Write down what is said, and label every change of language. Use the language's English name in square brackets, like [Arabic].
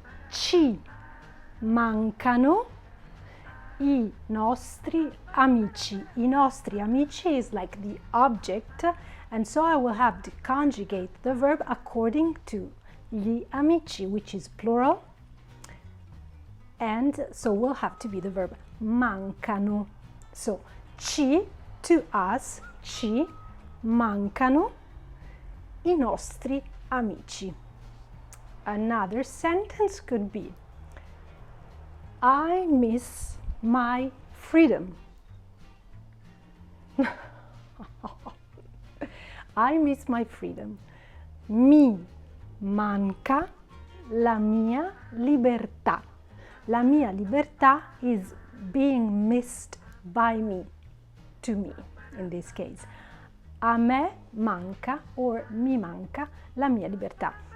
[Italian] Ci mancano I nostri amici. I nostri amici [English] is like the object, and so I will have to conjugate the verb according to [Italian] gli amici, [English] which is plural, and so will have to be the verb mancano. [Italian] So ci, [English] to us, [Italian] ci mancano I nostri amici. [English] Another sentence could be I miss my freedom. I miss my freedom. [Italian] Mi manca la mia libertà. La mia libertà [English] is being missed by me, to me in this case. [Italian] A me manca or mi manca la mia libertà.